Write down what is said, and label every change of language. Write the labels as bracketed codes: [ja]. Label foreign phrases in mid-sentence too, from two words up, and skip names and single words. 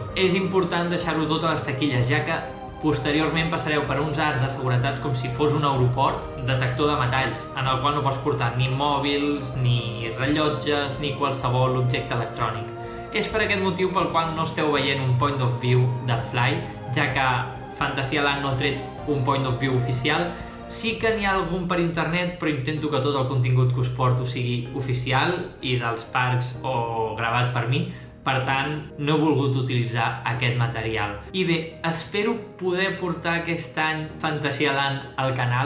[ca] És important deixar-ho tot a les taquilles, ja que posteriorment passareu per uns arcs de seguretat com si fos un aeroport, detector de metalls, en el qual no pots portar ni mòbils, ni rellotges, ni qualsevol objecte electrònic. És per aquest motiu pel qual no esteu veient un [en] point of view [ca] de Fly, ja que Fantasyland no ha tret un [en] point of view [ca] oficial. Sí que n'hi ha algun per internet, però intento que tot el contingut que us porto sigui oficial i dels parcs o gravat per mi. Per tant, no he volgut utilitzar aquest material. I bé, espero poder portar aquest any Fantasyland al canal.